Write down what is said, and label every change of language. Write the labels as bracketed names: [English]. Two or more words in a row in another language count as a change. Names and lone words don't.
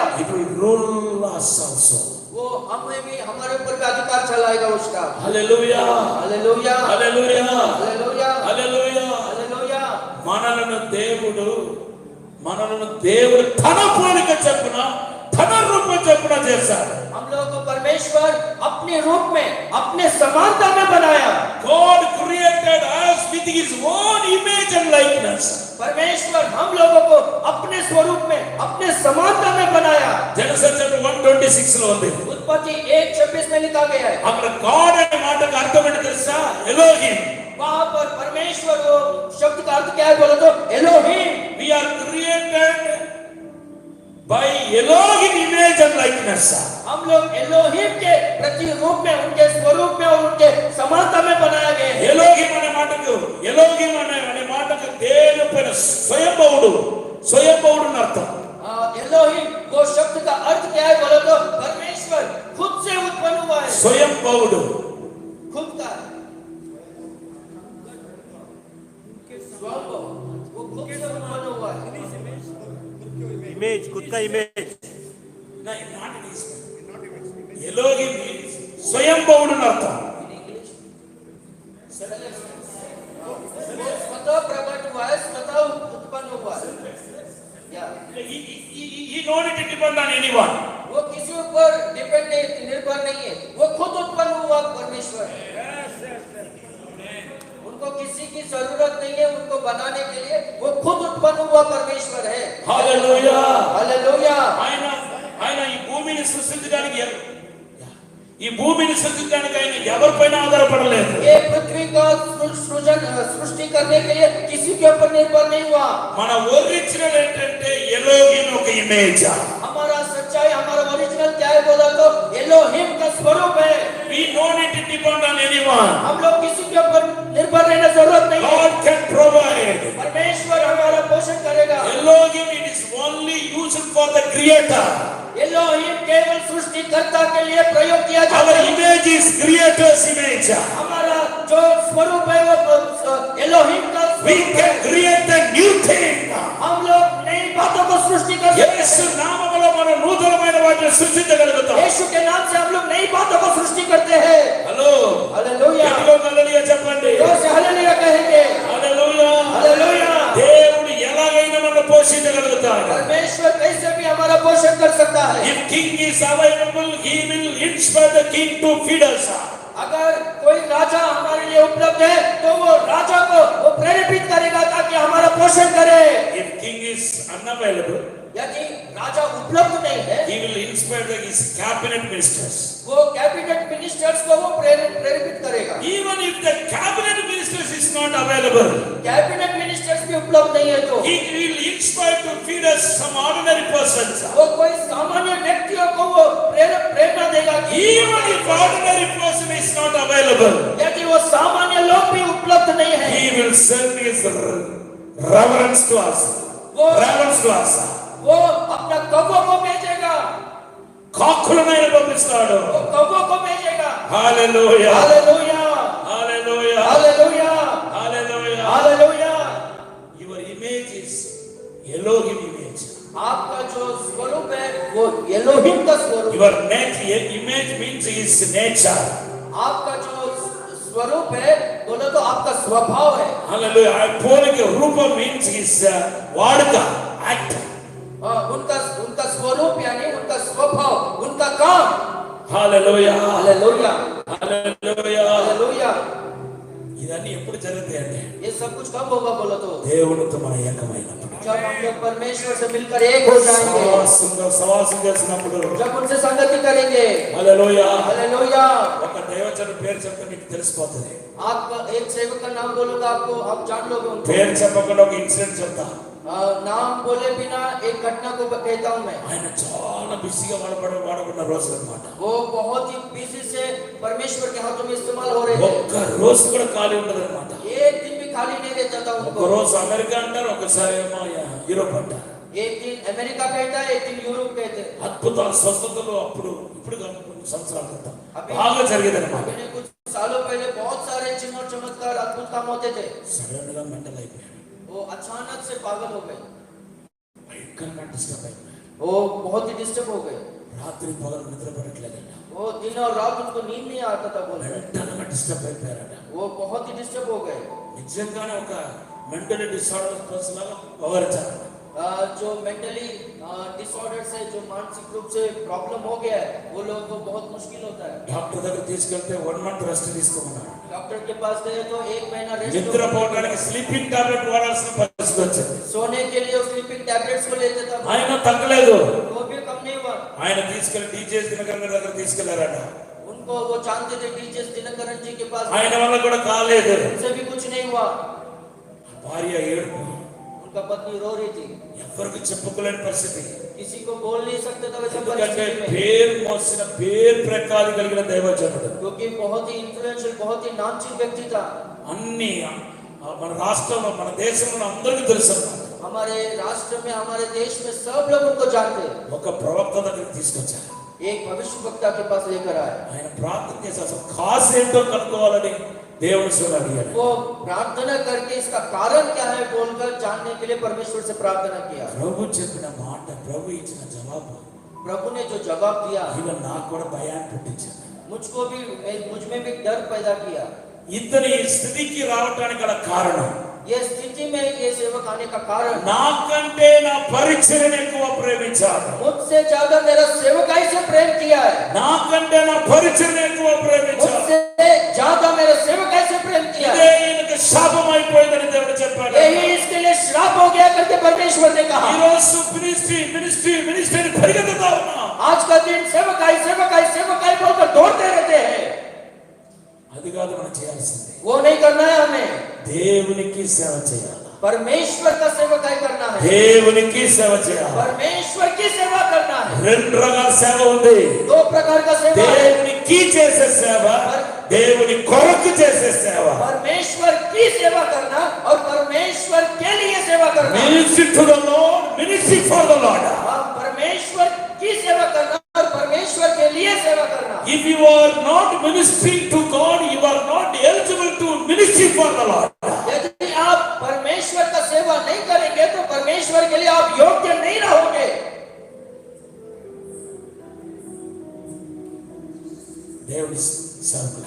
[English] It will rule us also. [Hindi] वो हमें भी, हमारे ऊपर भी अधिकार चलाएगा उसका। [English] Hallelujah. [Hindi] हालेलुया। [English] Hallelujah. [Hindi] हालेलुया। [English] Hallelujah. [Hindi] हालेलुया। [Telugu] మనలను దేవుడు తన పోలిక చొప్పున తన రూపం చొప్పున చేశారు. [Hindi] हम लोगों को परमेश्वर अपने रूप में, अपने समानता में बनाया. [English] God created us with his own image and likeness. [Hindi] परमेश्वर हम लोगों को अपने स्वरूप में, अपने समानता में बनाया. [English] Genesis chapter [Telugu] 1:26 లో ఉంది. [Hindi] उत्पत्ति 1:26 में लिखा गया है. [Telugu] అక్కడ God అనే మాటకు అర్థం ఏంటో తెలుసా? ఎలోహిం. [Hindi] वहां पर परमेश्वर को शब्द का अर्थ क्या है बोलो तो एलोहिम. [English] We are created by Elohim image and likeness. [Hindi] हम लोग एलोहिम के प्रतिरूप में, उनके स्वरूप में और उनके समानता में बनाया गया है. [Telugu] ఎలోహిం అనే మాటకు అనే మాటకు దేవుని పైన స్వయంభవుడు అని అర్థం. [Hindi] एलोहिम वो शब्द का अर्थ क्या है बोलो तो परमेश्वर खुद से उत्पन्न हुआ है. [Telugu] స్వయంభవుడు. [Hindi] खुद का स्वभाव, वो खुद से उत्पन्न हुआ है. इमेज, खुद का इमेज. [Telugu] ఎలోహిం స్వయంభవుడు అని అర్థం. [Hindi] स्वतः प्रकट हुआ है, स्वतः उत्पन्न हुआ है. या [English] He no need to depend on anyone. [Hindi] वो किसी ऊपर डिपेंडेंट निर्भर नहीं है, वो खुद उत्पन्न हुआ परमेश्वर है. उनको किसी की जरूरत नहीं है उनको बनाने के लिए, वो खुद उत्पन्न हुआ परमेश्वर है. [Telugu] హల్లెలూయా. [Hindi] हालेलुया. [Telugu] ఆయన ఈ భూమిని సృష్టించడానికి ఆయన ఎవరిపైన ఆధారపడలేదు. [Hindi] ये पृथ्वी का सृजन सृष्टि करने के लिए किसी के ऊपर निर्भर नहीं हुआ. [Telugu] మన ఒరిజినల్ ఏంటంటే ఎలోహిం ఒక ఇమేజ్. [Hindi] हमारा सच्चाई, हमारा ओरिजिनल क्या है बोला तो एलोहिम का स्वरूप है. [English] We don't need to depend on anyone. [Hindi] हम लोग किसी के ऊपर निर्भर रहने जरूरत नहीं है. [English] God can provide. [Hindi] परमेश्वर हमारा पोषण करेगा. [English] Elohim it is only used for the creator. [Hindi] एलोहिम केवल सृष्टिकर्ता के लिए प्रयोग किया जाता [English] Our [Hindi] है. [English] image is creator's image. [Hindi] हमारा जो स्वरूप है वो एलोहिम का [English] We [Hindi] स्वरूप [English] can [Hindi] है. [English] create a new thing. [Hindi] हम लोग नई बातों को सृष्टि कर सकते [Telugu] యేసు [Hindi] हैं. [Telugu] నామములో మనం నూతనమైన వాటిని సృష్టించగలుగుతాం. [Hindi] यीशु के नाम से हम लोग नई बातों को सृष्टि करते हैं. [Telugu] హలో [Hindi] हालेलुया. [Telugu] హల్లెలూయా చెప్పండి. [Hindi] जोर से हालेलुया कहेंगे. [Telugu] హల్లెలూయా. [Hindi] हालेलुया. [Telugu] దేవుడు ఎలాగైనా మనల్ని పోషించగలుగుతాడు. [Hindi] परमेश्वर कैसे भी हमारा पोषण कर सकता है. [English] If king is available, he will inspire the king to feed us. [Hindi] अगर कोई राजा हमारे लिए उपलब्ध है तो वो राजा को वो प्रेरित करेगा ताकि हमारा पोषण करे. [English] If king is unavailable, [Hindi] यदि राजा उपलब्ध नहीं है [English] he will inspire his cabinet ministers. [Hindi] वो [English] cabinet ministers [Hindi] को वो प्रेरित करेगा. [English] Even if the cabinet ministers is not available, cabinet ministers [Hindi] भी उपलब्ध नहीं है तो [English] he will inspire to feed us some ordinary persons. [Hindi] वो कोई सामान्य व्यक्तियों को वो प्रेरणा देगा. [English] Even if ordinary person is not available, [Hindi] यदि वो सामान्य लोग भी उपलब्ध नहीं है [English] he will send his reverence to us. Reverence to us. [Hindi] वो अपना कौवों को भेजेगा. [Telugu] కాకులను ఆయన పంపిస్తాడు. [Hindi] वो कौवों को भेजेगा. [Telugu] హల్లెలూయా. [Hindi] हालेलुया. [Telugu] హల్లెలూయా. [Hindi] हालेलुया. [Telugu] హల్లెలూయా. [Hindi] हालेलुया. [English] Your image is Elohim image. [Hindi] आपका जो स्वरूप है वो एलोहिम का स्वरूप. [English] Your image means his nature. [Hindi] आपका जो स्वरूप है बोलो तो आपका स्वभाव है. [English] Hallelujah. [Telugu] పోలిక రూపం [English] means his వాడుక act. [Hindi] उनका स्वरूप यानी उनका स्वभाव, उनका काम. [English] Hallelujah. [Hindi] हालेलुया. [English] Hallelujah. [Hindi] हालेलुया. [Telugu] ఇదన్నీ ఎప్పుడు జరుగుతాయి అంటే [Hindi] ये सब कुछ कब होगा बोलो तो [Telugu] దేవునితో మన ఏకమైనప్పుడు. [Hindi] जब हम लोग परमेश्वर से मिलकर एक हो जाएंगे, [Telugu] సవాసం చేసినప్పుడు. [Hindi] जब उनसे संगति करेंगे. [Telugu] హల్లెలూయా. [Hindi] हालेलुया. [Telugu] ఒక దైవజనుడి పేరు చెప్తే మీకు తెలిసిపోతుంది. [Hindi] आप एक सेवक का नाम बोलूंगा आपको, आप जान लोगे उनको. [Telugu] పేరు చెప్పకుండా ఒక ఇన్సిడెంట్ చెప్తా. [Hindi] नाम बोले बिना एक घटना को कहता हूं मैं. [Telugu] ఆయన చాలా బిజీగా వాడబడిన రోజులు అన్నమాట. [Hindi] वो बहुत ही बिजी से परमेश्वर के हाथों में इस्तेमाल हो रहे थे. [Telugu] ఒక్క రోజు కూడా ఖాళీ ఉండదు అన్నమాట. [Hindi] एक दिन भी खाली नहीं रह जाता [Telugu] ఒక [Hindi] उनको. [Telugu] రోజు అమెరికా అంటారు, ఒకసారి ఏమో యూరోప్ అంటారు. [Hindi] एक दिन अमेरिका कहता है, एक दिन यूरोप कहते हैं. [Telugu] అద్భుతాలు స్వస్థతలు ఇప్పుడు కాదు, కొన్ని సంవత్సరాల క్రితం బాగా జరిగేది అన్నమాట. [Hindi] अभी कुछ सालों पहले बहुत सारे चिन्ह और चमत्कार अद्भुत काम होते थे. [Telugu] సడన్ గా మెంటల్ అయిపోయాడు. [Hindi] वो अचानक से पागल हो गए. [Telugu] భయంకరంగా డిస్టర్బ్ అయిపోయాడు. [Hindi] वो बहुत ही डिस्टर्ब हो गए. [Telugu] రాత్రి పగలు నిద్ర పడట్లేదట. [Hindi] वो दिन और रात उनको नींद नहीं आता था बोल रहे. [Telugu] మెంటల్గా డిస్టర్బ్ అయిపోయారట. [Hindi] वो बहुत ही डिस्टर्ब हो गए. [Telugu] నిజంగానే ఒక [English] mental disorder person [Telugu] లాగా వ్యవహరించారు. [Hindi] जो [English] mentally disorder [Hindi] से, जो मानसिक रूप से प्रॉब्लम हो गया है, वो लोगों को बहुत मुश्किल होता है। [Telugu] డాక్టర్ దగ్గర తీసుకెళ్తే 1 [English] month rest [Telugu] తీసుకోమన్నారు. [Hindi] डॉक्टर के पास गए तो 1 महीना रेस्ट, [Telugu] నిద్రపోవడానికి [English] sleeping tablet [Telugu] వాడాల్సిన పరిస్థితి వచ్చింది. [Hindi] सोने के लिए [English] sleeping tablets [Hindi] को लेते था, [Telugu] ఆయన తగ్గలేదు. [Hindi] वो भी कम नहीं हुआ। [Telugu] ఆయన తీసుకెళ్లి డీజేఎస్ దినకరన్ గారి దగ్గర తీసుకెళ్లారట. [Hindi] उनको वो जानते थे डीएस दिनकरन जी के पास, [Telugu] ఆయన వల్ల కూడా కాలేదు. [Hindi] उनसे भी कुछ नहीं हुआ। [Telugu] భార్య ఏడుపు, [Hindi] उनका पत्नी रो रही थी, [Telugu] ఎవరికి చెప్పుకోలేని పరిస్థితి. [Hindi] किसी को बोल नहीं सकते थे वैसे [Telugu] ఎందుకంటే [Hindi] परिस्थिति में, [Telugu] పేరు మోసిన పేరు ప్రకారం కలిగిన దైవజనుడు. [Hindi] क्योंकि बहुत ही इन्फ्लुएंशियल, बहुत ही नामचीन व्यक्ति था। [Telugu] అన్ని మన రాష్ట్రంలో మన దేశంలో అందరికీ తెలుసు. [Hindi] हमारे राष्ट्र में, हमारे देश में सब लोग उनको जानते हैं। [Telugu] ఒక ప్రవక్త దగ్గరికి తీసుకొచ్చారు. [Hindi] एक भविष्यवक्ता के पास लेकर आए, [Telugu] ఆయన ప్రార్థన చేసి అసలు కాజ్ ఏంటో కనుక్కోవాలని దేవుని సేవలు అడిగారు. [Hindi] वो प्रार्थना करके इसका कारण क्या है बोलकर जानने के लिए परमेश्वर से प्रार्थना किया। [Telugu] ప్రభు చెప్పిన మాట, ప్రభు ఇచ్చిన జవాబు [Hindi] प्रभु ने जो जवाब दिया, [Telugu] ఇలా నాకు కూడా భయాన్ని పుట్టించింది. [Hindi] मुझको भी, मुझ में भी डर पैदा किया। [Telugu] ఇతని ఈ స్థితికి రావడానికి గల కారణం, [Hindi] ये स्थिति में ये सेवक आने का कारण, [Telugu] నాకంటే నా పరిచర్యను ఎక్కువ ప్రేమించాడు. [Hindi] मुझसे ज्यादा मेरा सेवकाई से प्रेम किया है, [Telugu] నాకంటే నా పరిచర్యను ఎక్కువ ప్రేమించాడు. [Hindi] मुझसे ज्यादा मेरे सेवकाई से प्रेम किया [Telugu] ఇదే [Hindi] है। [Telugu] ఈయనకి శాపం అయిపోయిందని దేవుడు చెప్పాడు. [Hindi] यही इसके लिए श्राप हो गया करके परमेश्वर ने [Telugu] ఈ [Hindi] कहा। [Telugu] రోజు మినిస్ట్రీ పరిగెత్తుతా ఉన్నా. [Hindi] आज का दिन सेवकाई सेवकाई सेवकाई बोलकर दौड़ते रहते हैं। [Telugu] అది కాదు మనం చేయాల్సింది. [Hindi] वो नहीं करना है हमें, [Telugu] దేవునికి సేవ చేయాలి. [Hindi] परमेश्वर का सेवकाई करना है, [Telugu] దేవునికి సేవ చేయాలి. [Hindi] परमेश्वर की सेवा करना है। [Telugu] రెండు రకాల సేవ ఉంది. [Hindi] 2 प्रकार का सेवा है, [Telugu] దేవునికి చేసే సేవ, దేవుని కొరకు చేసే సేవ. [Hindi] परमेश्वर की सेवा करना और परमेश्वर के लिए सेवा करना। [English] Ministry to the Lord, ministry for the Lord. [Hindi] हम परमेश्वर की सेवा करना और परमेश्वर के लिए सेवा करना। [English] If you are not ministering to God, you are not eligible to ministry for the Lord. [Hindi] यदि आप परमेश्वर का सेवा नहीं करेंगे तो परमेश्वर के लिए आप योग्य नहीं रहोगे। [Telugu] దేవుని సేవకులారా,